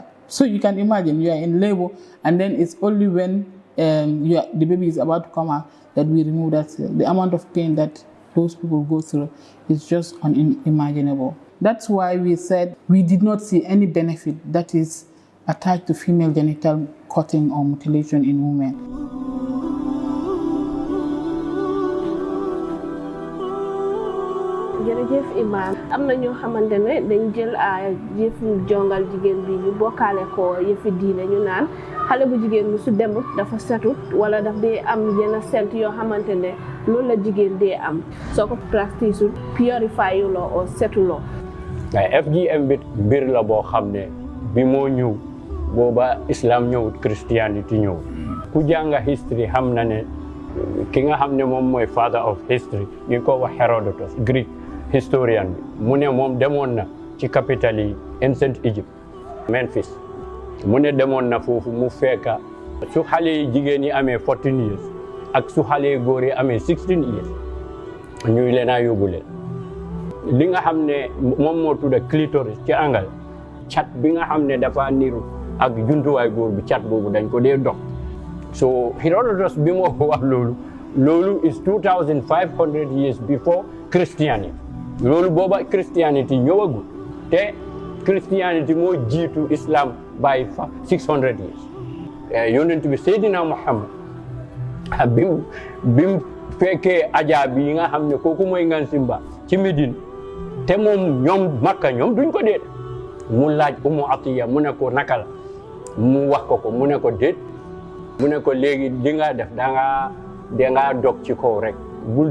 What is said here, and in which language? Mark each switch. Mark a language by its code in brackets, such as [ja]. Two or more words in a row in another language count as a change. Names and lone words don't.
[en] So you can imagine you are in labor, and then it's only when the baby is about to come out that we remove that ceiling. The amount of pain that those people go through is just unimaginable. That's why we said we did not see any benefit that is attached to female genital cutting or mutilation in women. [wo] jërëjëf Imam am na ñoo xamante ne dañ jël yëfu jongal jigéen bi ñu bokkaale ko yëfi diine ñu naan xale bu jigéen bi su demut dafa setut wala daf dee am yenn sent yoo xamante ne loolu la jigéen dee am soo ko [en] practice purify [wo] yu loo o setuloo. waaye FGM bi mbir la boo xam ne bi moo ñëw booba islam ñëwut christianity ñëw ku jànga history xam na ne ki nga xam ne moom mooy [en] father of history [wo] ñu ko wax Herodotus [en] Greek historian [wo] bi mu ne moom demoon na ci capitale yi [en] ancient Egypt Memphis [wo] mu ne demoon na foofu mu fekka su xale yi jigéen yi amee [en] 14 years [wo] ak su xale yi góor yi amee [en] 16 years [wo] ñuy leen a yóbbu leen li nga xam ne moom moo tudda clitoris ci angal cat bi nga xam ne dafa niru ak juntuwaay góor bi cat boobu dañ ko dee dox so Herodotus bi moo wax loolu [en] is 2500 years before Christianity [wo] loolu booba Christianity ñëwagul te Christianity moo jiitu Islam [en] by 600 years [wo] yonent bi Seydina Muhammad bim fekkee ajaa bi nga xam ne kooku mooy ngan simba ci Médine te moom ñoom Makka ñoom duñ ko déet mu laaj Umu Atiya mu ne ko naka la mu wax ko mu ne ko déet mu ne ko léegi li nga def dangaa dog ci kaw rek bul